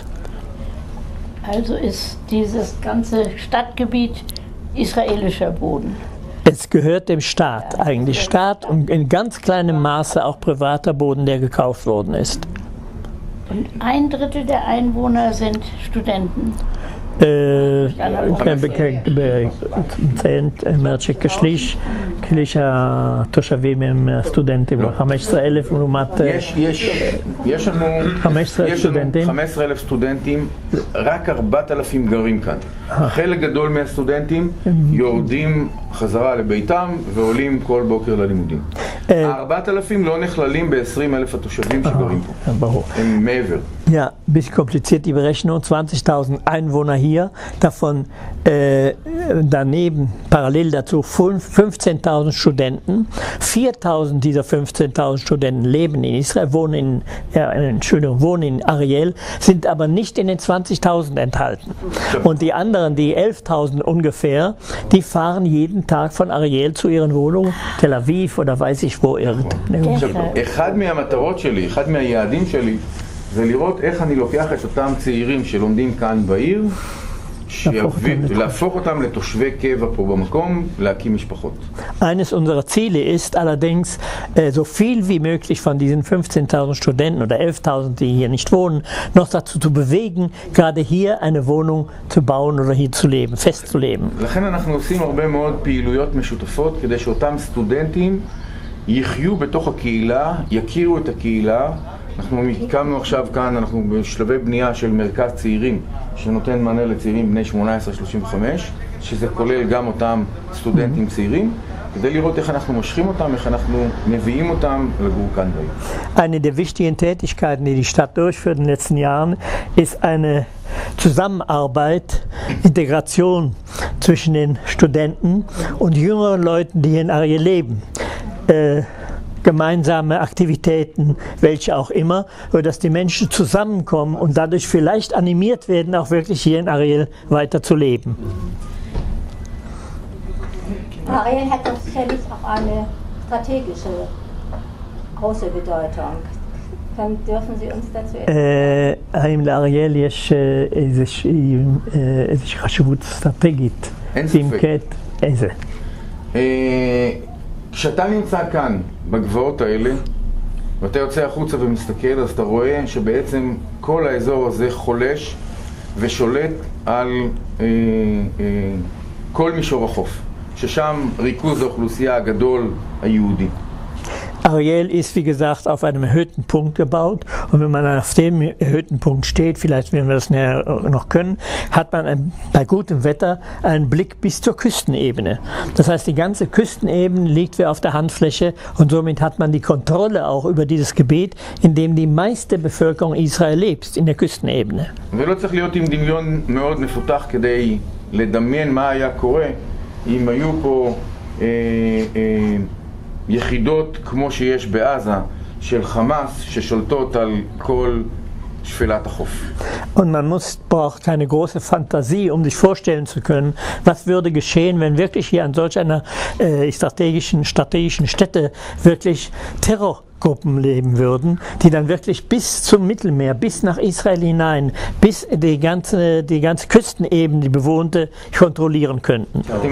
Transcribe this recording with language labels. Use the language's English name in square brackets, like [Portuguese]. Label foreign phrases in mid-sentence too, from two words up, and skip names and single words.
[German] Also ist dieses ganze Stadtgebiet israelischer Boden. Es gehört dem Staat, eigentlich Staat und in ganz kleinem Maße auch privater Boden, der gekauft worden ist. Und 1/3 der Einwohner sind Studenten. [Hebrew] כשליש התושבים הם סטודנטים, 15,000 לעומת... יש לנו 15,000 סטודנטים, רק 4,000 גרים כאן. חלק גדול מהסטודנטים יורדים חזרה לביתם ועולים כל בוקר ללימודים. 4,000 לא נכללים ב-20,000 התושבים שגרים פה. הם מעבר. [German] Ja, ein bisschen kompliziert die Berechnung. 20.000 Einwohner hier, davon daneben parallel dazu 15.000 Studenten. 4.000 dieser 15.000 Studenten leben in Israel, wohnen in Ariel, sind aber nicht in den 20.000 enthalten. Und die anderen, die 11.000 ungefähr, die fahren jeden Tag von Ariel zu ihren Wohnungen, Tel Aviv oder weiß ich wo irgendwo. [Hebrew] אחד מהמטרות שלי, אחד מהיעדים שלי, זה לראות איך אני לוקח את אותם צעירים שלומדים כאן בעיר, להפוך אותם לתושבי קבע פה במקום, להקים משפחות. [German] Eines unserer Ziele ist allerdings, so viel wie möglich von diesen 15.000 Studenten oder 11.000, die hier nicht wohnen, noch dazu zu bewegen, gerade hier eine Wohnung zu bauen oder hier zu leben, festzuleben. [Hebrew] לכן אנחנו עושים הרבה מאוד פעילויות משותפות, כדי שאותם סטודנטים יחיו בתוך הקהילה, יכירו את הקהילה. אנחנו הקמנו עכשיו כאן, אנחנו בשלבי בנייה של מרכז צעירים שנותן מענה לצעירים בני 18-35, שזה כולל גם אותם סטודנטים צעירים, כדי לראות איך אנחנו מושכים אותם, איך אנחנו מביאים אותם לגור כאן בעיר. [German] Eine der wichtigen Tätigkeiten, die die Stadt durchführt in den letzten Jahren, ist eine Zusammenarbeit, Integration zwischen den Studenten und jüngeren Leuten, die hier in Ariel leben. Gemeinsame Aktivitäten, welche auch immer, sodass die Menschen zusammenkommen und dadurch vielleicht animiert werden, auch wirklich hier in Ariel weiter zu leben. Ariel hat doch sicherlich auch eine strategische große Bedeutung. Dürfen Sie uns dazu erzählen? [Hebrew] האם לאריאל יש איזושהי חשיבות אסטרטגית? אין ספק. איזה? כשאתה נמצא כאן, בגבעות האלה, ואתה יוצא החוצה ומסתכל, אז אתה רואה שבעצם כל האזור הזה חולש ושולט על כל מישור החוף, ששם ריכוז האוכלוסייה הגדול היהודי. [German] Ariel ist, wie gesagt, auf einem erhöhten Punkt gebaut und wenn man auf dem erhöhten Punkt steht, vielleicht werden wir das noch können, hat man bei gutem Wetter einen Blick bis zur Küstenebene. Das heißt, die ganze Küstenebene liegt wie auf der Handfläche und somit hat man die Kontrolle auch über dieses Gebiet, in dem die meiste Bevölkerung Israel lebt, in der Küstenebene. [Hebrew] ולא צריך להיות עם דמיון מאוד מפותח כדי לדמיין מה היה קורה אם היו פה יחידות כמו שיש בעזה של חמאס ששולטות על כל שפלת החוף. [German] Und man braucht keine große Fantasie, um sich vorstellen zu können, was würde geschehen, wenn wirklich hier an solch einer strategischen Stätte wirklich Terrorgruppen leben würden, die dann wirklich bis zum Mittelmeer, bis nach Israel hinein, bis die ganze Küstenebene, die bewohnte, kontrollieren könnten.